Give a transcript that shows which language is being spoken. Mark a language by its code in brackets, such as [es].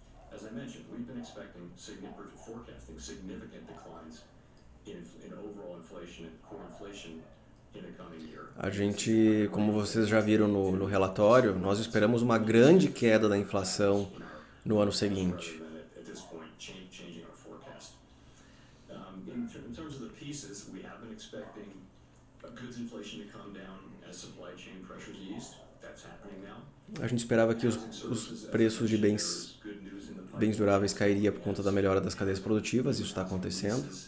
[en] As I mentioned, we've been forecasting significant declines in overall inflation and core inflation in the coming year. [pt] A gente, como vocês já viram no relatório, nós esperamos uma grande queda da inflação no ano seguinte. [en] At this point, changing our forecast. In terms of the pieces, we have been expecting goods inflation to come down as supply chain pressures eased. That's happening now. [pt] A gente esperava que os preços de bens duráveis cairiam por conta da melhora das cadeias produtivas, isso está acontecendo.